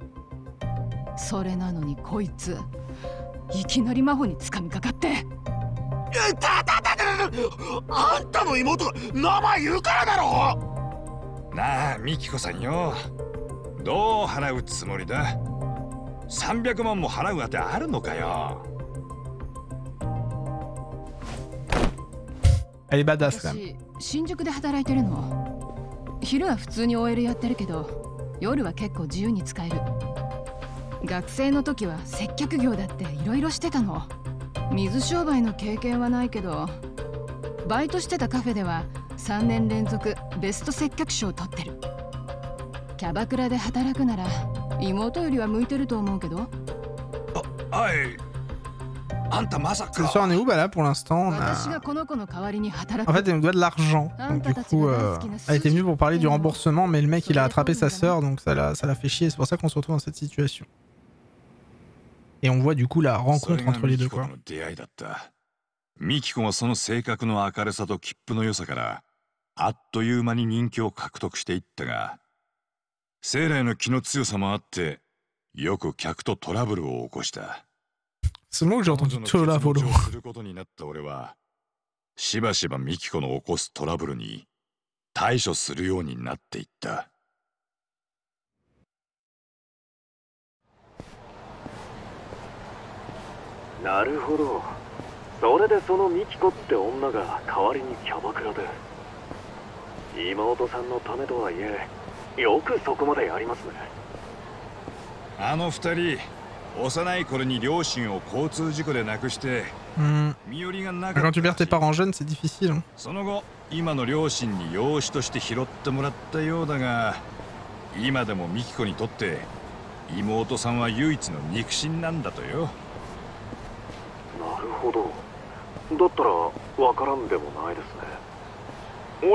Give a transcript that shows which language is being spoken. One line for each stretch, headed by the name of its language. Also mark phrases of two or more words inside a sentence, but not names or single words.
Japanese: それなのにこいついきなり真帆に掴みかかって。あんたの妹が名前言うからだろ。なあ、ミキコさんよ、どう払うつもりだ？300万も払うあてあるのかよ。
French: Elle est badass quand même.
Japanese: 私、新宿で働いてるの。昼は普通に OL やってるけど、夜は結構自由に使える。学生の時は接客業だっていろいろしてたの。水商売の経験はないけど、バイトしてたカフェでは3年連続ベスト接客賞を取ってる。キャバクラで働くなら妹よりは向いてると思うけど。はい。あんたまさか。
French: Ce soir, on est où? Bah là, pour l'instant, on a...
Japanese: 私がこの子の代わりに働く。
French: En fait, elle me doit de l'argent. Donc du coup, elle était venue pour parler du remboursement, mais le mec, il a attrapé sa sœur, donc ça l'a fait chier. C'est pour ça qu'on se retrouve dans cette situation. Et on voit du coup la rencontre entre les deux, quoi.
Japanese: ミキコはその性格の明るさと切符の良さからあっという間に人気を獲得していったが、生来の気の強さもあってよく客とトラブルを起こした。
French: C'est le mot que j'ai entendu tout là, Volo.
Japanese: することになった俺はしばしばミキコの起こすトラブルに対処するようになっていった。なるほど。それでそのミキコって女が代わりにキャバクラで。妹さんのためとはいえ、よくそこまでやりますね。あの二人、幼い頃に両親を交通事故で亡くして、身寄りがなかった。
French: Quand tu perds tes parents jeunes, c'est difficile. Hein.
Japanese: その後、今の両親に養子として拾ってもらったようだが、今でもミキコにとって妹さんは唯一の肉親なんだとよ。なるほど。だったらわからんでもないですね。